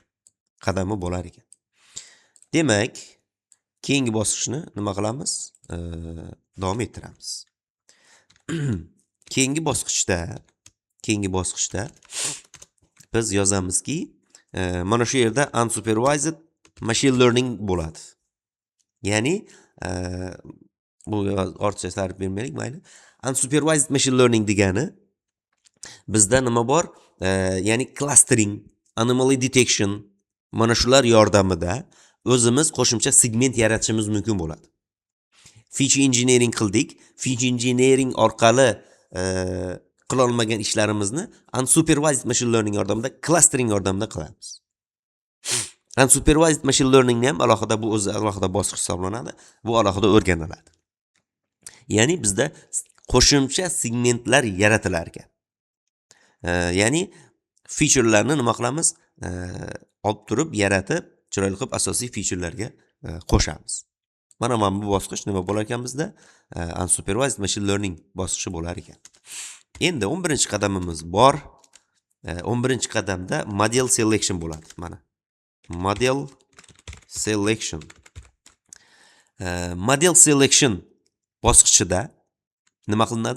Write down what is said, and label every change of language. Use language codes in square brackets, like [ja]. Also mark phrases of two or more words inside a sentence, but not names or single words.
[uz] Qadami bo'lar ekan. Demak, keyingi bosqichni nima qilamiz? Davom ettiramiz. Keyingi bosqichda biz yozamizki, mana shu yerda [en] unsupervised machine learning [uz] bo'ladi. Ya'ni bu ortiqcha ta'rif bermaylik, mayli. [en] Unsupervised machine learning [uz] degani Bizda nima bor? Ya'ni [en] clustering, anomaly detection [uz] mana shular yordamida o'zimiz qo'shimcha segment yaratishimiz mumkin bo'ladi. [en] Feature engineering [uz] qildik. [en] Feature engineering [uz] orqali qila olmagan ishlarimizni [en] unsupervised machine learning [uz] yordamida, clustering yordamida qilamiz. [en] Unsupervised machine learning [uz] ham alohida bu o'zi alohida bosqich hisoblanadi. Bu alohida o'rganiladi. Ya'ni bizda qo'shimcha segmentlar yaratilar ekan. Ya'ni featurelarni nima qilamiz? Olib turib, yaratib, chiroyli qilib asosiy featurelarga qo'shamiz. Mana bu bosqich nima bo'lar ekan bizda? [en] Unsupervised machine learning [uz] bosqichi bo'lar ekan. Endi 11-qadamimiz bor. 11-qadamda [en] model selection [uz] bo'ladi. [en] Mana. Model selection. Model selection [uz] bosqichida nima qilinadi?